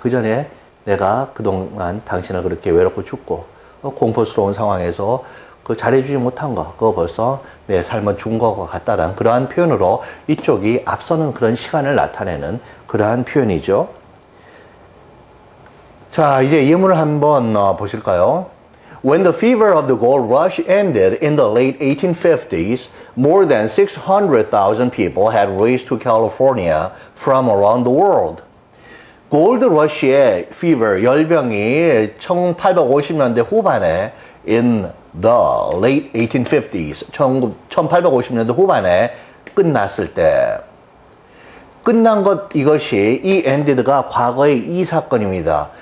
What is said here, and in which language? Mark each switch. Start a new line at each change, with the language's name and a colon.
Korean: 그 전에 내가 그동안 당신을 그렇게 외롭고 춥고 공포스러운 상황에서 그 잘해주지 못한 거, 그거 벌써 내 삶은 죽은 것과 같다라는 그러한 표현으로 이쪽이 앞서는 그런 시간을 나타내는 그러한 표현이죠. 자, 이제 예문을 한번 보실까요?
English: When the fever of the gold rush ended in the late 1850s, more than 600,000 people had raced to California from around the world.
Korean: 골드 러시의 fever, 열병이 1850년대 후반에
English: in the late 1850s,
Korean: 1850년대 후반에 끝났을 때 끝난 것 이것이 이 ended가 과거의 이 사건입니다.